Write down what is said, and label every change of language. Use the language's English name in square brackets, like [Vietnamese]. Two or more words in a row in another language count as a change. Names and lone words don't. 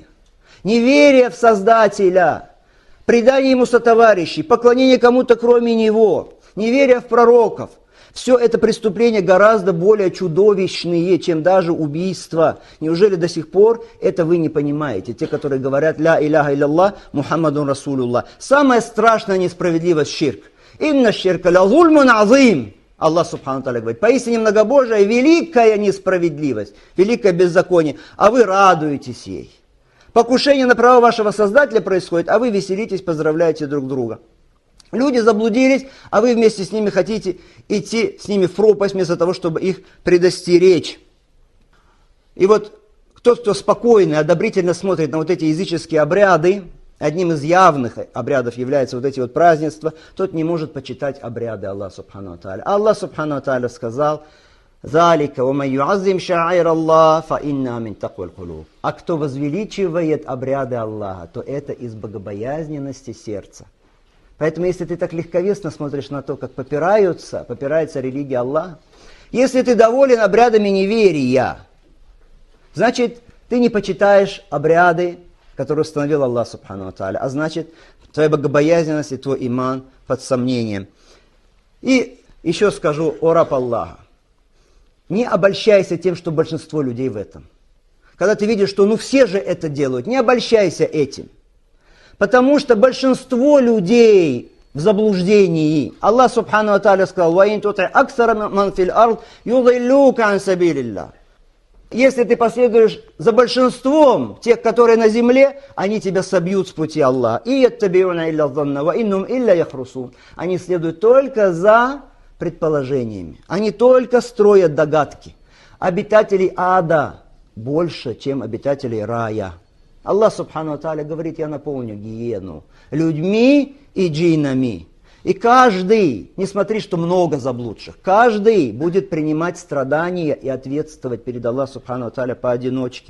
[Russian] Неверие в Создателя, предание ему сотоварищей, поклонение кому-то кроме него, неверие в пророков. Все это преступления гораздо более чудовищные, чем даже убийство. Неужели до сих пор это вы не понимаете? Те, которые говорят [Arabic] «لا إله إلا الله، محمد رسول الله». [Russian] Самая страшная несправедливость — ширк. [Arabic] «إن الشرك لظلم عظيم». الله سبحانه وتعالى [Russian] говорит, поистине многобожие, великая несправедливость, великое беззаконие, а вы радуетесь ей. Покушение на право вашего Создателя происходит, а вы веселитесь, поздравляете друг друга. Люди заблудились, а вы вместе с ними хотите идти с ними в пропасть, вместо того, чтобы их предостеречь. И вот тот, кто спокойно и одобрительно смотрит на вот эти языческие обряды, одним из явных обрядов являются вот эти вот празднества, тот не может почитать обряды [Arabic] الله سبحانه وتعالى. الله سبحانه وتعالى [Russian] сказал, [Arabic] «ذلك ومن يعظم شعائر الله فإنها من تقوى القلوب». [Russian] А кто возвеличивает обряды Аллаха, то это из богобоязненности сердца. Поэтому, если ты так легковесно смотришь на то, как попирается религия Аллаха, если ты доволен обрядами неверия, значит, ты не почитаешь обряды, которые установил [Arabic] الله سبحانه وتعالى, [Russian] а значит, твоя богобоязненность и твой иман под сомнением. И еще скажу, о раб Аллаха, не обольщайся тем, что большинство людей в этом. Когда ты видишь, что все же это делают, не обольщайся этим. Потому что большинство людей в заблуждении. [Arabic] الله سبحانه وتعالى [Russian] сказал, [Arabic] «وإن تطع أكثر من في الأرض يضلوك عن سبيل الله». [Russian] Если ты последуешь за большинством тех, которые на земле, они тебя собьют с пути Аллаха. [Arabic] إن يتبعون إلا الظن وإن هم إلا يخرصون. [Russian] Они следуют только за предположениями. Они только строят догадки. Обитателей ада больше, чем обитателей рая. [Arabic] الله سبحانه وتعالى [Russian] говорит, я наполню гиену людьми и джиннами. И каждый, не смотри, что много заблудших, каждый будет принимать страдания и ответствовать перед [Arabic] الله سبحانه وتعالى [Russian] поодиночке.